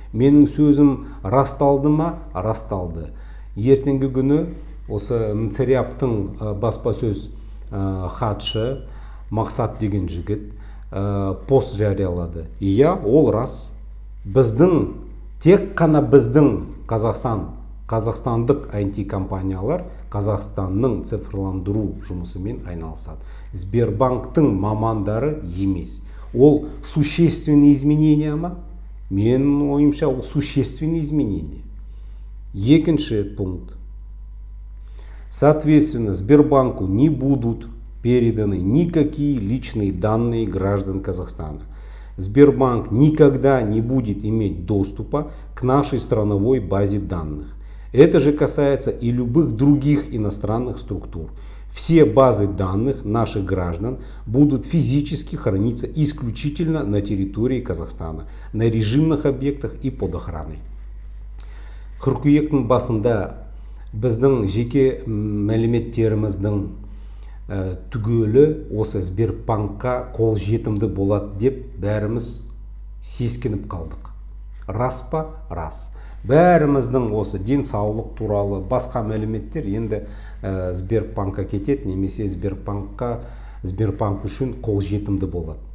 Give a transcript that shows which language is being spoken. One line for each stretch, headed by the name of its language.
Kazakh: Менің сөзім расталды ма? Расталды. Ертеңгі күні осы Мцеряптың баспасөз хатшы Мақсат деген жігіт пост жариялады. Иә, ол рас. Тек қана біздің қазақстандық IT компаниялар Қазақстанның цифрландыру жұмысымен айналысады. Сбербанктың мамандары емес. Ол
Russian: существенные изменения
Kazakh: ма? Менің ойымша, ол существенные изменения. Екінші пункт.
Russian: Соответственно, Сбербанку не будут переданы никакие личные данные граждан Казахстана. Сбербанк никогда не будет иметь доступа к нашей страновой базе данных. Это же касается и любых других иностранных структур. Все базы данных наших граждан будут физически храниться исключительно на территории Казахстана, на режимных объектах и под охраной.
Kazakh: Қыркүйектің басында біздің жеке мәліметтеріміздің түгелі осы Сбербанкқа қол жетімді болады деп бәріміз сескеніп қалдық. Рас па? Рас. Бәріміздің осы денсаулық туралы басқа мәліметтер енді Сбербанкқа кетеді, немесе Сбербанк үшін қол жетімді болады.